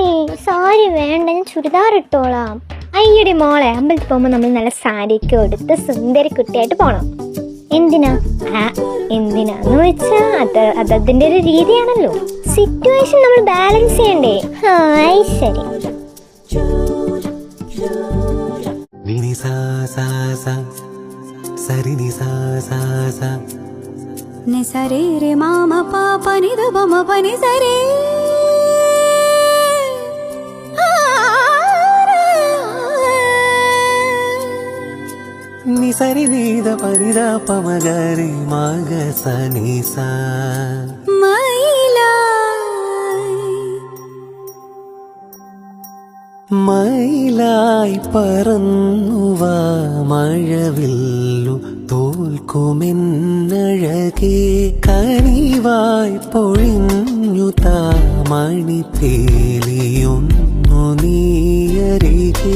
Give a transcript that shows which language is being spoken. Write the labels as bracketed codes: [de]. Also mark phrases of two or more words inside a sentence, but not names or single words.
[ml] സാരി വേണ്ട, ഞാൻ ചുരിദാർ ഇട്ടോളാം. അയ്യടി മോളെ, അമ്പലത്തിൽ പോകുമ്പോൾ നമ്മൾ നല്ല സാരിയൊക്കെ എടുത്ത് സുന്ദരി കുട്ടിയായിട്ട് പോണം. എന്തിനാന്ന് വെച്ചാ അതതിന്റെ ഒരു രീതിയാണല്ലോ. സിറ്റുവേഷൻ നമ്മൾ ബാലൻസ് ചെയ്യണ്ടേ? ശരി. ని సరే రే మామ పాప ని ద బమ పని సరే ని సరి నీద పరిద పమగరి మగ సని సా മയിലായി പറന്നുവാ മഴവില്ലു തോൽക്കുമെന്നഴകേ കനിവായി പൊഴിഞ്ഞു താമണി പേലിയൊന്നു നീയരികേ